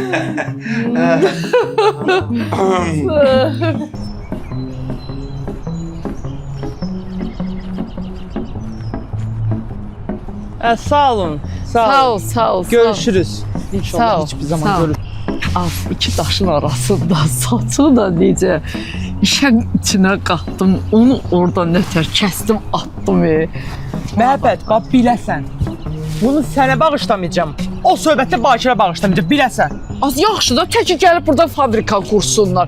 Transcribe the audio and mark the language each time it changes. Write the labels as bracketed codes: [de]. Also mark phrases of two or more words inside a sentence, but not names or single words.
[az] Sağ olun. Sağ ol. Görüşürüz. Sağ İnşallah ol, [tr] hiçbir [az] sağ [tr] zaman [az] ol. [tr] görüşürüz. [az] Az iki daşın arasında saçı da necə işin içine qatdım. Onu orada nətər kəsdim, attım. Məhəbbət, bax biləsən. Bunu sənə bağışlamayacağam. O söhbətdə Bakirə bağışlamayacağam, biləsən. Az yaxşı da təki gəlib burada fabrika qursunlar.